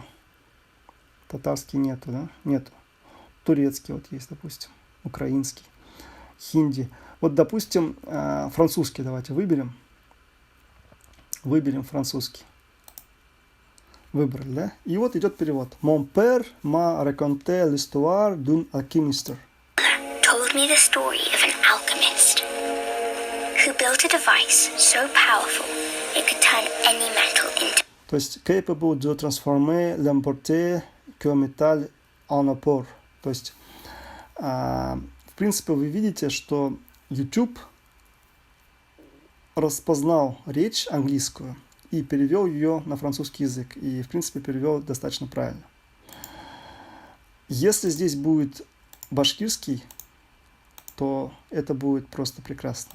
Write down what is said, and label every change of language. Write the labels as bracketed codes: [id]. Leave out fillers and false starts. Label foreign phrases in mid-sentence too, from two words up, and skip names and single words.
[ru] Татарский нету, да? Нету. Турецкий вот есть, допустим. Украинский. Хинди. Вот, допустим, французский давайте выберем. Выберем французский. Выбрали, да? И вот идет перевод. [fr] Mon père m'a raconté l'histoire d'un alchimiste. [en] Told me the story of an alchemist who built a device so powerful it could turn any metal into. [ru] То есть [fr] capable de transformer l'importé que métal en or. [ru] То есть, в принципе, вы видите, что YouTube распознал речь английскую и перевел ее на французский язык. И, в принципе, перевел достаточно правильно. Если здесь будет башкирский, то это будет просто прекрасно.